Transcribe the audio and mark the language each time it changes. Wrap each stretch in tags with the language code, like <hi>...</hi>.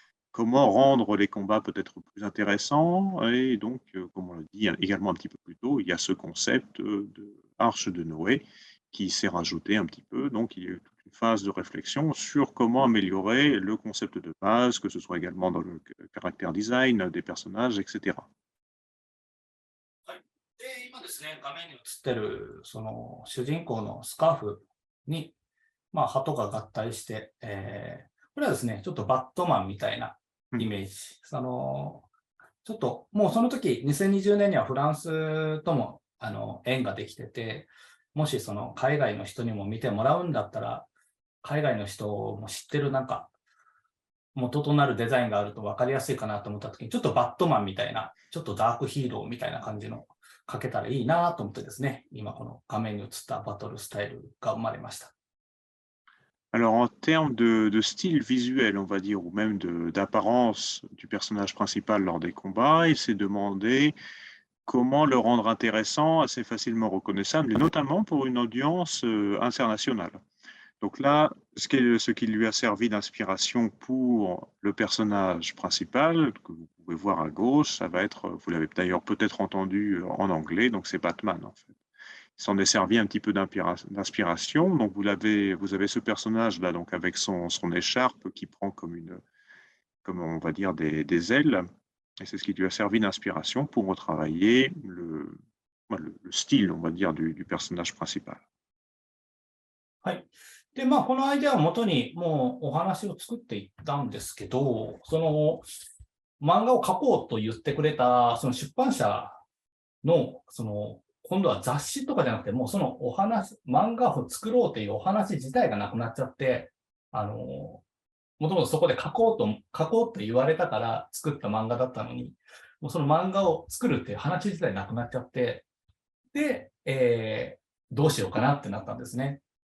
<fr>Comment rendre les combats peut-être plus intéressants. Et donc, comme on l'a dit également un petit peu plus tôt, il y a ce concept de Arche de Noé qui s'est rajouté un petit peu. Donc, il y a eu toute une phase de réflexion sur comment améliorer le concept de base, que ce soit également dans le caractère design des personnages, etc.</fr> <ja>で、今ですね、画面に映ってる、その主人公のスカーフに、鳩が合体して、これはですね、ちょっとバットマンみたいなイメージ。ちょっともうその時、2020年にはフランスとも縁ができてて、もしその海外の人にも見てもらうんだったら、海外の人も知ってるなんか、元となるデザインがあると分かりやすいかなと思った時に、ちょっとバットマンみたいな、ちょっとダークヒーローみたいな感じの書けたらいいなと思ってですね、今この画面に映ったバトルスタイルが生まれました。</ja> <fr>Alors, en termes de style visuel, on va dire, ou même d'apparence du personnage principal lors des combats, il s'est demandé comment le rendre intéressant, assez facilement reconnaissable, et notamment pour une audience internationale. Donc là, ce qui lui a servi d'inspiration pour le personnage principal, que vous pouvez voir à gauche, ça va être, vous l'avez d'ailleurs peut-être entendu en anglais, donc c'est Batman en fait. Il s'en est servi un petit peu d'inspiration. Donc vous avez ce personnage-là, donc avec son écharpe qui prend comme on va dire des ailes. Et c'est ce qui lui a servi d'inspiration pour retravailler le style, on va dire, du personnage principal.</fr> <ja>はい。で、このアイデアをもとにもうお話を作っていったんですけど、その漫画を描こうと言ってくれたその出版社の、今度は雑誌とかじゃなくて、もうそのお話、漫画を作ろうというお話自体がなくなっちゃって、もともとそこで書こうと言われたから作った漫画だったのに、もうその漫画を作るっていう話自体なくなっちゃって、で、どうしようかなってなったんですね。</ja>